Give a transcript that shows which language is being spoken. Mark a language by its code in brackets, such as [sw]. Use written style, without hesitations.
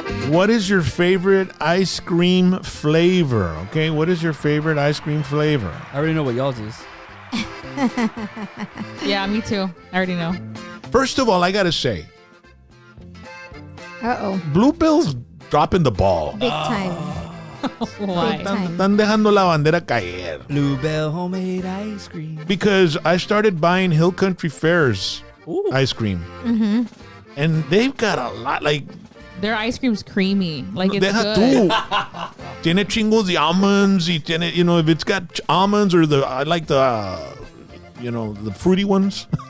[en] What is your favorite ice cream flavor? Okay, what is your favorite ice cream flavor? I already know what y'all's is. Yeah, me too. I already know. First of all, I gotta say, Bluebell's dropping the ball. Big time. Why? [es] Están dejando la bandera caer. [en] Bluebell homemade ice cream. Because I started buying Hill Country Fair's ice cream. Mm-hmm. And they've got a lot, like... Their ice cream's creamy. Like, it's [es] Deja [en] good. [es] Tiene chingos de almonds. Y tiene, [en] if it's got almonds or I like the fruity ones.